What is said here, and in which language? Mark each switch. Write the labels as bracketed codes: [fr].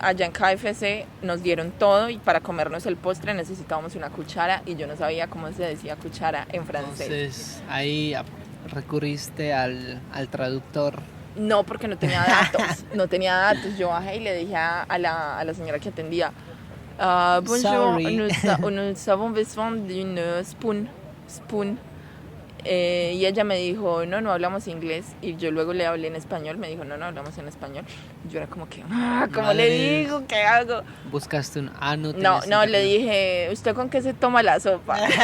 [es] allá en KFC nos dieron todo y para comernos el postre necesitábamos una cuchara y yo no sabía cómo se decía cuchara en francés. Entonces ahí recurriste al traductor. No, porque no tenía datos, no tenía datos. Yo bajé y le dije a la señora que atendía, [fr] bonjour, [en] Sorry. [fr] nous avons besoin d'une spoon. [es] Y ella me dijo, no hablamos inglés. Y yo luego le hablé en español, me dijo, no hablamos en español. Yo era como que, ¿cómo Madre. le digo? ¿Qué hago? Buscaste un... no tenías le dije, ¿usted con qué se toma la sopa?